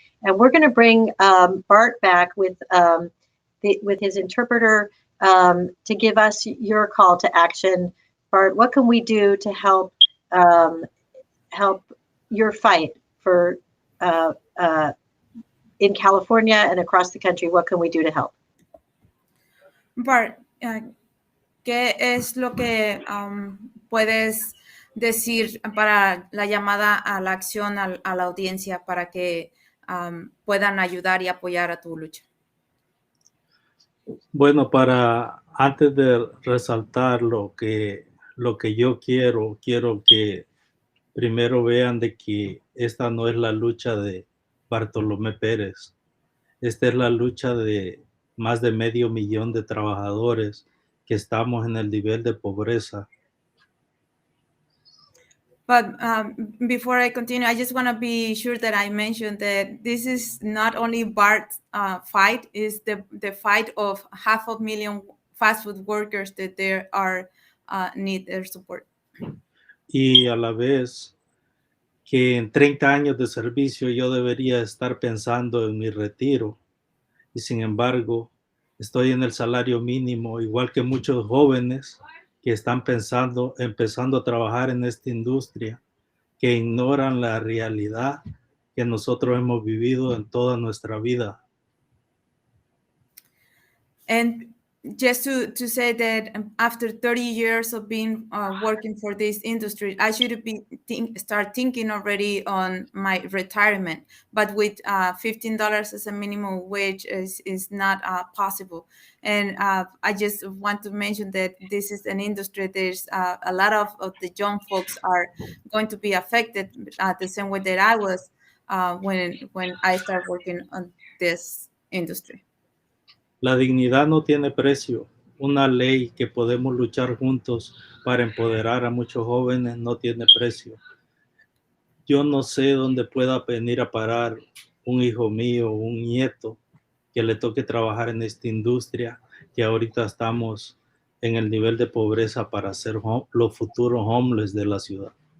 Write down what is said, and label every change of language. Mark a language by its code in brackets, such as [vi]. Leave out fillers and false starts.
[en] And we're going to bring Bart back with his interpreter to give us your call to action. Bart, what can we do to help your fight for in California and across the country? What can we do to help? [es] Bart, ¿qué es lo que puedes decir para la llamada a la acción a la audiencia para que puedan ayudar y apoyar a tu lucha? Bueno, antes de resaltar lo que yo quiero que primero vean de que esta no es la lucha de Bartolomé Pérez. Esta es la lucha de más de 500,000 de trabajadores que estamos en el nivel de pobreza. [en] But before I continue, I just want to be sure that I mentioned that this is not only Bart's fight, it's the fight of 500,000 fast food workers that there are need their support. [es] Y a la vez que en 30 años de servicio yo debería estar pensando en mi retiro. Y sin embargo, estoy en el salario mínimo, igual que muchos jóvenes que están empezando a trabajar en esta industria, que ignoran la realidad que nosotros hemos vivido en toda nuestra vida. [en] And just to say that after 30 years of being working for this industry, I should start thinking already on my retirement. But with $15 as a minimum wage is not possible. And I just want to mention that this is an industry. There's a lot of the young folks are going to be affected the same way that I was when I started working on this industry. [es] La dignidad no tiene precio. Una ley que podemos luchar juntos para empoderar a muchos jóvenes no tiene precio. Yo no sé dónde pueda venir a parar un hijo mío, un nieto, que le toque trabajar en esta industria, que ahorita estamos en el nivel de pobreza para ser los futuros homeless de la ciudad.